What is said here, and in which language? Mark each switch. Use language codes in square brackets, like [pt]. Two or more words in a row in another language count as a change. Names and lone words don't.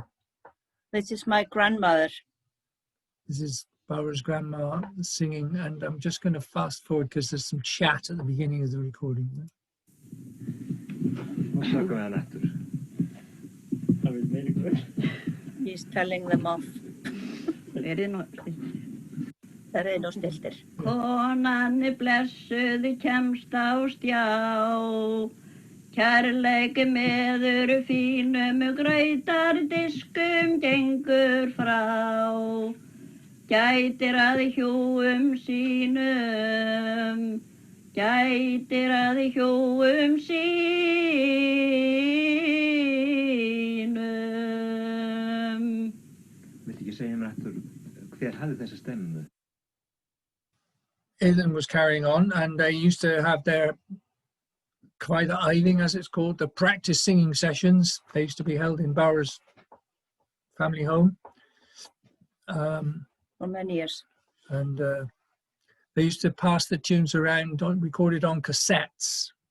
[en] This is my grandmother. This is Bára's grandma singing, and I'm just going to fast forward because there's some chat at the beginning of the recording. He's telling them off. [is] Stiltir. Konan blessuð kemst á stjá, kærleik meður fínum grautar diskum gengur frá, gætir að hjúum sínum, gætir að hjúum sínum. Viltu ekki segja mér aftur hver hafði þessa stemmu? [en] Iðunn was carrying on, and they used to have their kvæðaæðing, as it's called, the practice singing sessions. They used to be held in Bára's family home. For many years. And they used to pass the tunes around, recorded on cassettes.